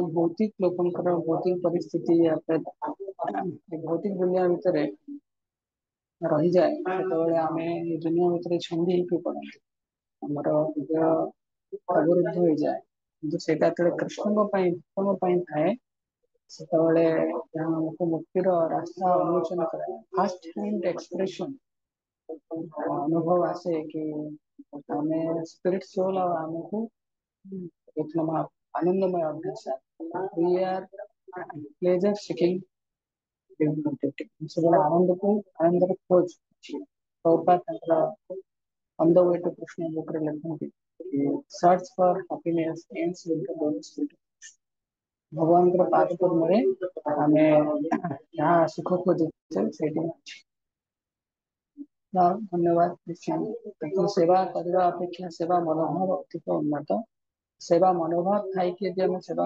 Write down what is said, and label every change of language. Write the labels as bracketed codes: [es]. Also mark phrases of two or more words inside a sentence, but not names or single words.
[or] ଭୌତିକ ଲୋକଙ୍କର ଭୌତିକ ପରିସ୍ଥିତି ଭୌତିକ ଦୁନିଆ ଭିତରେ ରହିଯାଏ ସେତେବେଳେ ଆମେ ଦୁନିଆ ଭିତରେ ଛନ୍ଦି ହେଇକି ପଡନ୍ତି ଆମର ହୃଦୟ ଅବରୁଦ୍ଧ ହେଇଯାଏ କିନ୍ତୁ ସେଇଟା ଯେତେବେଳେ କୃଷ୍ଣଙ୍କ ପାଇଁ ଉତ୍ତମ ପାଇଁ ଥାଏ ସେତେବେଳେ ଯାହା ଆମକୁ ମୁକ୍ତିର ରାସ୍ତା ଉନ୍ମୋଚନ କରେ [en] first hand expression [or] ଅନୁଭବ ଆସେ କି ଆମେ [en] spirit soul [or] ଆଉ ଆମକୁ ଆନନ୍ଦମୟ ଅଭ୍ୟାସ [en] we are pleasure seeking [or] ସେତେବେଳେ ଆନନ୍ଦର ଖୋଜ ଅଛି ପ୍ରଭୁପାଦ ତାଙ୍କର [en] on the way to Krishna [or] ଉପରେ ଲେଖନ୍ତି [en] search for happiness ends with the Lord's feet [or] ଭଗବାନଙ୍କର ପାଦ ପଦ୍ମରେ ଆମେ ଯାହା ସୁଖ ଖୋଜୁଛେ ସେଇଠି ଅଛି ଧନ୍ୟବାଦ ନିଶ୍ଚୟ ସେବା କରିବା ଅପେକ୍ଷା ସେବା ମନୋଭାବ ଅଧିକ ଉନ୍ନତ ସେବା ମନୋଭାବ ଥାଇକି ଯଦି ଆମେ ସେବା